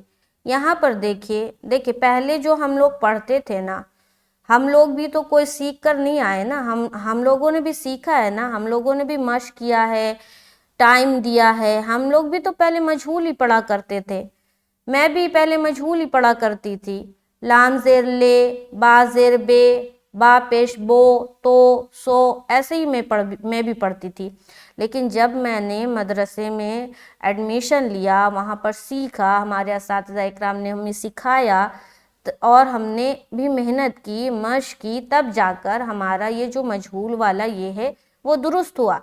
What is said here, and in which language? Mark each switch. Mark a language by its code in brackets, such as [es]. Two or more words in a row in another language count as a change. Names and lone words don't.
[ur] یہاں پر دیکھیے پہلے جو ہم لوگ پڑھتے تھے نا، ہم لوگ بھی تو کوئی سیکھ کر نہیں آئے نا، ہم لوگوں نے بھی سیکھا ہے نا، ہم لوگوں نے بھی مشق کیا ہے، ٹائم دیا ہے. ہم لوگ بھی تو پہلے مجہول ہی پڑھا کرتے تھے، میں بھی پہلے مجہول ہی پڑھا کرتی تھی. لام زیر لے، با زیر بے، با پیش بو، تو سو، ایسے ہی میں بھی پڑھتی تھی. لیکن جب میں نے مدرسے میں ایڈمیشن لیا، وہاں پر سیکھا، ہمارے اساتذہ اکرام نے ہمیں سکھایا اور ہم نے بھی محنت کی، مشق کی، تب جا کر ہمارا یہ جو مجہول والا یہ ہے وہ درست ہوا.